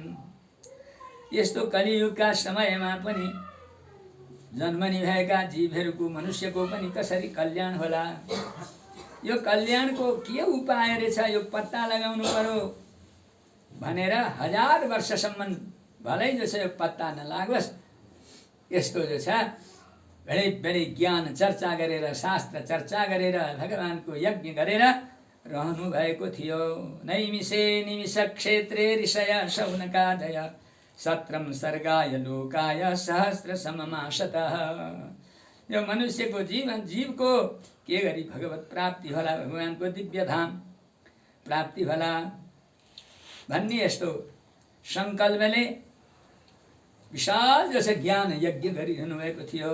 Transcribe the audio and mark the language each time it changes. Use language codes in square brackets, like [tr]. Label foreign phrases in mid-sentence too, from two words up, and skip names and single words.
[ne] यस्तो कलियुगका समयमा पनि जन्मने भएका जीवहरूको मनुष्यको पनि कसरी कल्याण होला, यो कल्याणको के उपाय रहेछ यो पत्ता लगाउनु पर्यो भनेर 1000 वर्षसम्म भलै जो छ यो पत्ता नलागोस् यस्तो जो छ बडे बडे ज्ञान चर्चा गरेर शास्त्र चर्चा गरेर भगवानको यज्ञ गरेर रहनु भएको थियो। [sa] नैमिषे निमिष क्षेत्रे ऋषय शौनकादय सत्रम सर्गाय लोकाय सहस्र सममाशतः। [ne] यो मनुष्यको जीवन जीवको के गरी भगवत प्राप्ति होला, भगवानको दिव्य धाम प्राप्ति होला भन्ने यस्तो संकल्पले विशाल जसो ज्ञान यज्ञ गरिरहनु भएको थियो।